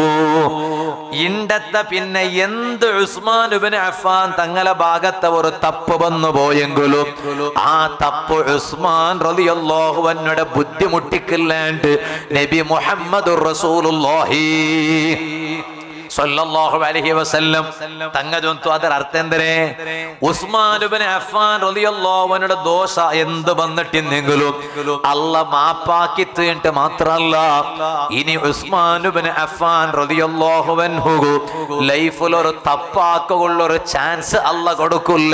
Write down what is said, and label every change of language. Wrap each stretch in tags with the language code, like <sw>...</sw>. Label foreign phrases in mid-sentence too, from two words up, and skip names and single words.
<ml>ഇണ്ടത്തെ പിന്നെ എന്ത് ഉസ്മാൻ ഇബ്നു അഫ്ഫാൻ തങ്ങളെ ഭാഗത്തെ ഒരു തപ്പ് വന്നു പോയെങ്കിലും ആ തപ്പ് ഉസ്മാൻ</ml> <ar>رضي الله عنه</ar> <ml>ബുദ്ധിമുട്ടിക്കില്ലാണ്ട് നബി</ml> <ar>محمد رسول الله صلى الله عليه وسلم</ar> <ml>തങ്ങ ചൊന്തു.</ml> <kn>ಅದರ ಅರ್ಥ ಎಂದರೆ</kn> <ml>ഉസ്മാൻ ഇബ്നു അഫ്ഫാൻ</ml> <ar>رضي الله عنه</ar> <ml>ദോഷ എന്ത് വന്നിട്ടില്ലെങ്കിലും അല്ല മാപ്പാക്കിയിട്ട് മാത്രല്ല ഇനി ഉസ്മാൻ ഇബ്നു അഫ്ഫാൻ</ml> <ar>رضي الله عنه</ar> <ml>ലൈഫിൽ ഒരു തപ്പാക്കുള്ള ഒരു ചാൻസ് അല്ല കൊടുക്കില്ല.</ml>